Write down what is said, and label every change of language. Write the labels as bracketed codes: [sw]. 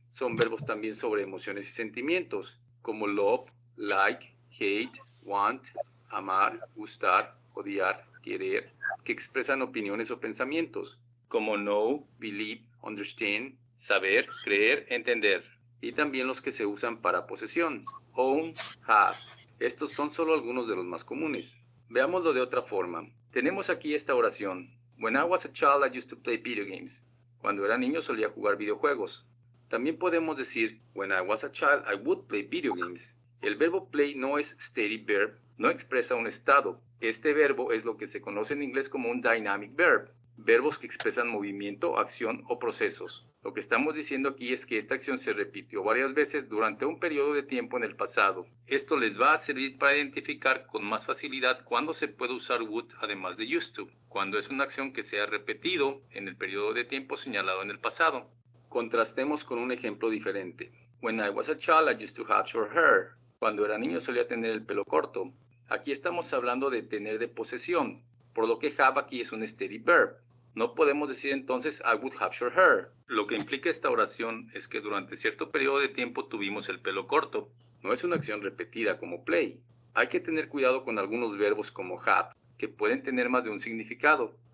[es] Son verbos también sobre emociones y sentimientos, como love, like, hate, want, amar, gustar, odiar, querer, que expresan opiniones o pensamientos, como know, believe, understand, saber, creer, entender. Y también los que se usan para posesión, own, have. Estos son solo algunos de los más comunes. Veámoslo de otra forma. Tenemos aquí esta oración. [en] When I was a child, I used to play video games. [es] Cuando era niño solía jugar videojuegos. También podemos decir, [en] when I was a child, I would play video games. [es] El verbo play no es static verb, no expresa un estado. Este verbo es lo que se conoce en inglés como un dynamic verb. Verbos que expresan movimiento, acción o procesos. Lo que estamos diciendo aquí es que esta acción se repitió varias veces durante un periodo de tiempo en el pasado. Esto les va a servir para identificar con más facilidad cuándo se puede usar would además de used to, cuando es una acción que se ha repetido en el periodo de tiempo señalado en el pasado. Contrastemos con un ejemplo diferente. [en] When I was a child, I used to have short hair. [es] Cuando era niño solía tener el pelo corto. Aquí estamos hablando de tener de posesión, por lo que have aquí es un steady verb. No podemos decir entonces [en] I would have short hair. [es] Lo que implica esta oración es que durante cierto periodo de tiempo tuvimos el pelo corto. No es una acción repetida como play. Hay que tener cuidado con algunos verbos como have, que pueden tener más de un significado.